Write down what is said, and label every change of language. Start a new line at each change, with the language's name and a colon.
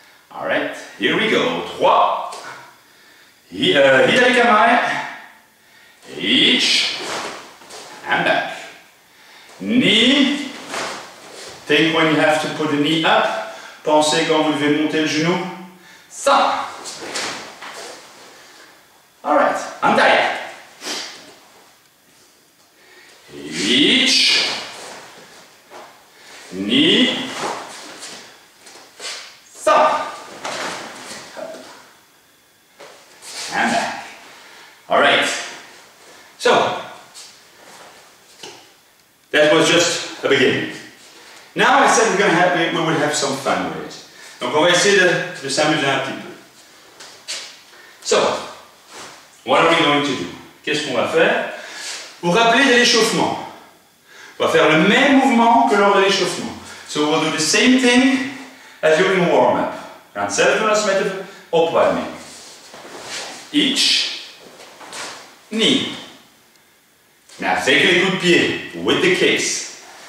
English: Alright, here we go. 3. Hidari kamae. Each. And back. Knee. Think when you have to put the knee up.
French: Pensez quand vous devez monter le genou. Ça.
English: Alright, untie. Each. Knee.
French: Ça.
English: And back. Alright. So, that was just a beginning. Now I said we would have some fun with it.
French: Donc on va essayer de s'amuser un petit peu.
English: So, what are we going to do?
French: Qu'est-ce qu'on va faire? Vous vous rappelez de l'échauffement. On va faire le même mouvement que lors de l'échauffement.
English: So we'll do the same thing as during warm-up.
Dutch: We gaan hetzelfde doen als met de opwarming.
English: Each knee. Now take a good pied with the kicks.